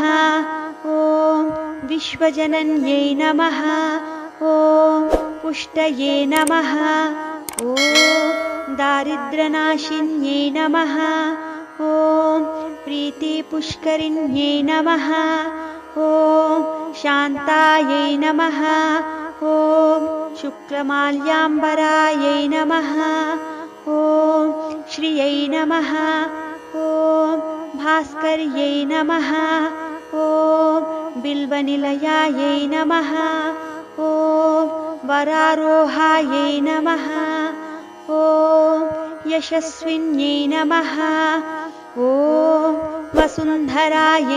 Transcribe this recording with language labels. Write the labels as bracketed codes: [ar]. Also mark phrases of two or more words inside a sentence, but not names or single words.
[sa] ఓం విశ్వజనన్యై నమః. ఓం పుష్టయే నమః. ఓం దారిద్ర్యనాశిన్యై నమః. ఓం ప్రీతిపుష్కరిణ్యై నమః. ॐ शान्तायै नमः ॐ शुक्लमाल्याम्बरायै नमः ॐ श्रियै नमः ॐ भास्कर्यै नमः ॐ बिल्वनिलयायै नमः ॐ वरारोहायै नमः ॐ यशस्विन्यै नमः ॐ वसुन्धरायै